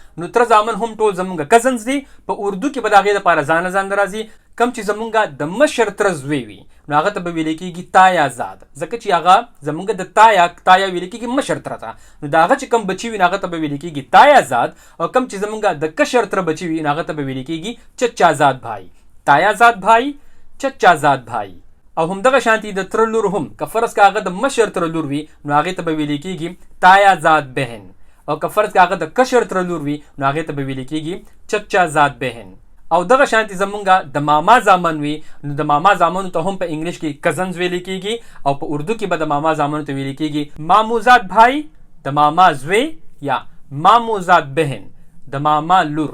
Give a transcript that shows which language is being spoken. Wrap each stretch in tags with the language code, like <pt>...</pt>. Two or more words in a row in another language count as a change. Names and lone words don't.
<ps>نو تره زامن هم ټول زمونږ کزنز دي. په اردو کې به د هغې دپاره ځان ځان راځي. کم چې زمونږ د مشر تره زوی وي نو هغه ته به ویل کېږي</ps> <ur>تایا زاد،</ur> <ps>ځکه چې هغه زمونږ د تایا ویل کېږي مشر تره ته. نو د هغه چې کم بچي وي نو هغه ته به ویل کېږي</ps> <ur>تایا زاد،</ur> <ps>او کم چې زمونږ د کشر تره بچي وي نو هغه ته به ویل کېږي</ps> <ur>چچا زاد بھائی. تایا زاد بھائی، چچا زاد بھائی.</ur> <ps>او همدغه شانتي د تره لور هم که فرض که هغه د مشر تره لور وي نو هغې ته به ویل کېږي</ps> <ur>تایا زاد بهن،</ur> <ps>او که فرض که هغه د کشر تره لور وي نو هغې ته به ویل کېږي</ps> <ur>چچا زاد بهن.</ur> <ps>او دغه شانتي زمونږ د ماما زامن وي نو د ماما زامنو ته هم په انګلیش کې کزنز ویل کېږي، او په اردو کې به د ماما زامنو ته ویل کېږي</ps> <ur>ماموزاد بھائی،</ur> <ps>د ماما زوی، یا</ps> <ur>ماموزاد بهن،</ur> <ps>د ماما لور.</ps>